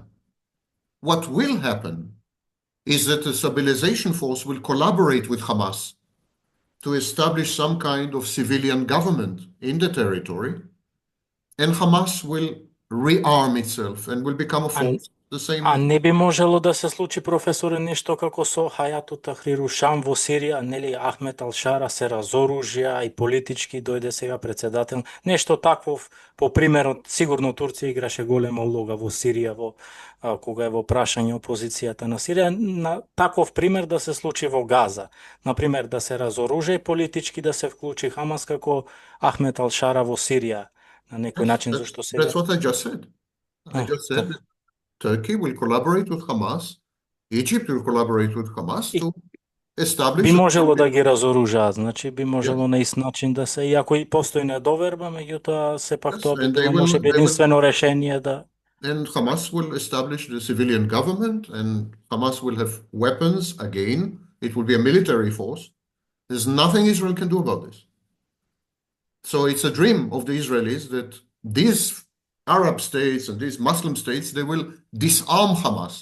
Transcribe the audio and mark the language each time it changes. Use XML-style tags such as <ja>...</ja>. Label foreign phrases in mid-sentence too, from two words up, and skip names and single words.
<en>What will happen is that the stabilization force will collaborate with Hamas to establish some kind of civilian government in the territory, and Hamas will rearm itself and will become a force.</en> <mk>А не би можело да се случи, професоре, нешто како со Хајату Тахриру Шам во Сирија, нели Ахмет Алшара се разоружија и политички дојде сега председател. Нешто таквов, по примерот, сигурно Турција играше голема улога во Сирија, кога е во прашање опозицијата на Сирија, на таков пример да се случи во Газа. Например, да се разоружи и политички да се вклучи Хамас како Ахмет Алшара во Сирија, на некој начин, зашто сега...</mk> <en>That's what I just said. I just said that Turkey will collaborate with Hamas, Egypt will collaborate with Hamas to establish...</en> <mk>Би можело да ги разоружаат, значи би можело на ист начин да се, иако и постои недоверба, меѓутоа сепак тоа би било може би единствено решение да...</mk> <en>And Hamas will establish the civilian government, and Hamas will have weapons again. It will be a military force. There's nothing Israel can do about this. So it's a dream of the Israelis that these Arab states and these Muslim states, they will disarm Hamas.</en>